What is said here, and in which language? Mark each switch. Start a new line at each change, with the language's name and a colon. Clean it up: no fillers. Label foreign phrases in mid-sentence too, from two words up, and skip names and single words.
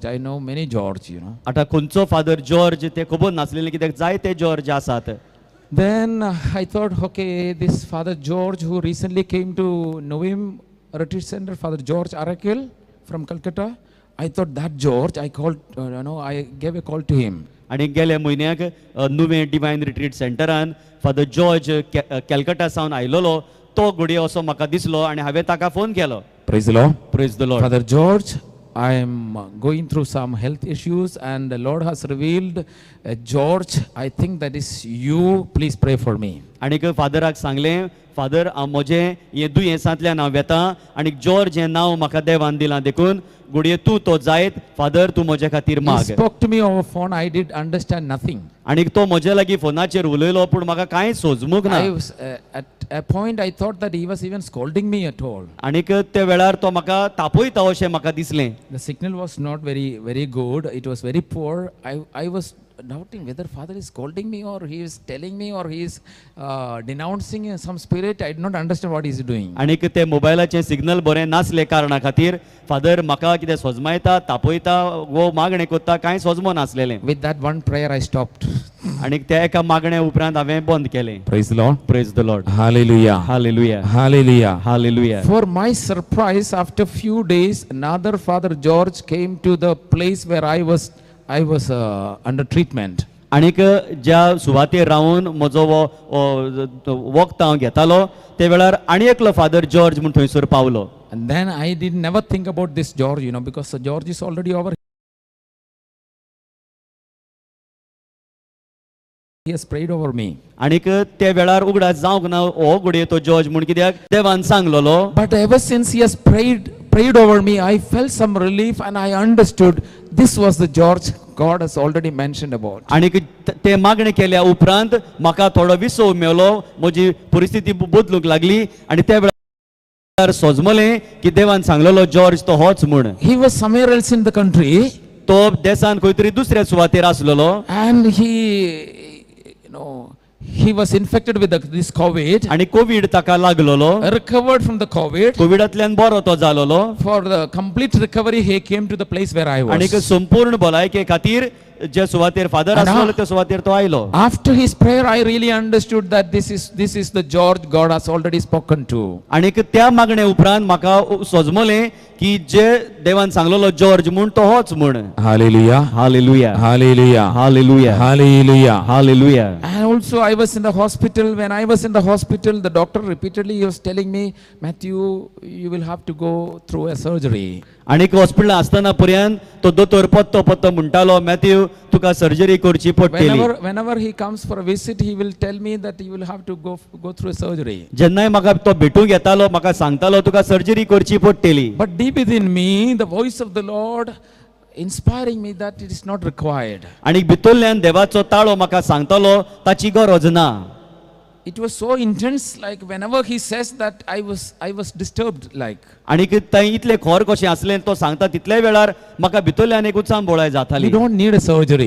English: I know many George,
Konkani: आतां खंयचो फादर जॉर्ज तें खबर नासलेलें, कित्याक जायते जॉर्ज आसात.
English: Then I thought, okay, this Father George who recently came to Novim Retreat Center, Father George Arakil from Calcutta. I thought that George, I called, I gave a call to him.
Konkani: आणि गेल्या म्हयन्याक नुवें डिवायन रिट्रीट सेंटरान फादर जॉर्ज कॅलकटा सावन आयलोलो तो घडये असो म्हाका दिसलो आनी हांवें ताका फोन केलो.
English: Praise the Lord. Praise the Lord. Father George, I am going through some health issues and the Lord has revealed George, I think that is you. Please pray for me.
Konkani: आनीक फादराक सांगलें, फादर हांव म्हजें हें दुयेंसांतल्यान हांव येता आनी जॉर्ज हें नांव म्हाका देवान दिलां देखून घडये तूं तो जायत फादर तूं म्हजे खातीर
English: He
Konkani: माग.
English: spoke to me over phone. I did understand nothing.
Konkani: आनीक तो म्हजे लागीं फोनाचेर उलयलो पूण म्हाका कांय सोजमूक ना.
English: I was at a point I thought that he was even scolding me at all.
Konkani: आनीक त्या वेळार तो म्हाका तापयता अशें म्हाका दिसलें.
English: The signal was not very good. It was very poor. I was doubting whether Father is scolding me or he is telling me or he is denouncing some spirit. I did not understand what he is doing.
Konkani: आनीक ते मोबायलाचें सिग्नल बरें नासले कारणा खातीर फादर म्हाका कितें सोजमायता तापयता वो मागणें कोत्ता कांय सोजमो नासलेलें.
English: With that one prayer I stopped.
Konkani: आनीक त्या एका मागण्या उपरांत हांवें बंद केलें.
English: Praise the Lord. Praise the Lord. Hallelujah. हालेलुया. Hallelujah. हालेलुया. For my surprise, after few days, another Father George came to the place where I was under treatment.
Konkani: आनीक ज्या सुवातेर रावन म्हजो वखद हांव घेतालो ते वेळार आनी एकलो फादर जॉर्ज म्हूण थंयसर पावलो.
English: And then I did never think about this George, because George is already over. He has prayed over me.
Konkani: आनीक त्या वेळार उगडास जावंक ना हो घडये तो जॉर्ज म्हूण कित्याक देवान सांगलोलो.
English: But ever since he has prayed over me, I felt some relief and I understood this was the George God has already mentioned about.
Konkani: आनीक ते मागणी केल्या उपरांत म्हाका थोडो विसव मेवलो, म्हजी परिस्थिती बदलूंक लागली आनी त्या वेळार सोजमलें की देवान सांगलेलो जॉर्ज तो होच म्हूण.
English: He was somewhere else in the country.
Konkani: तो देसान खंय तरी दुसऱ्या सुवातेर आसलेलो
English: And he was infected with this COVID.
Konkani: आनी कोविड ताका लागलोलो.
English: Recovered from the COVID.
Konkani: कोविडांतल्यान बरो तो जालोलो.
English: For the complete recovery, he came to the place where I
Konkani: आनीक
English: was.
Konkani: संपूर्ण भलायके खातीर जे सुवातेर फादर आसलो त्या सुवातेर तो आयलो.
English: After his prayer, I really understood that this is the George God has already spoken to.
Konkani: आनीक त्या मागणे उपरांत म्हाका सोजमलें की जे देवान सांगलोलो जॉर्ज म्हूण तो होच म्हूण.
English: Hallelujah. हालेलुया. Hallelujah. हालेलुया. Hallelujah. हालेलुया. And also I was in the hospital. When I was in the hospital, the doctor repeatedly was telling me, Matthew, you will have to go through a surgery.
Konkani: आनीक हॉस्पिटल आसतना पर्यंत तो दोतोर पत्तो म्हणटालो मॅथ्यू तुका सर्जरी करची पडटली.
English: Whenever he comes for a visit, he will tell me that you will have to go through a surgery.
Konkani: जेन्नाय म्हाका तो भेटूंक येतालो म्हाका सांगतालो तुका सर्जरी करची पडटली.
English: But deep within me, the voice of the Lord inspiring me that it is not required.
Konkani: आनीक भितरल्यान देवाचो ताळो म्हाका सांगतालो ताची गरज ना.
English: It was so intense, like whenever he says that I was disturbed like.
Konkani: आनीक थंय इतले खोर कशें आसलें तो सांगता तितल्या वेळार म्हाका भितरल्यान एक उत्सांबोळाय जाताली.
English: You don't need a surgery.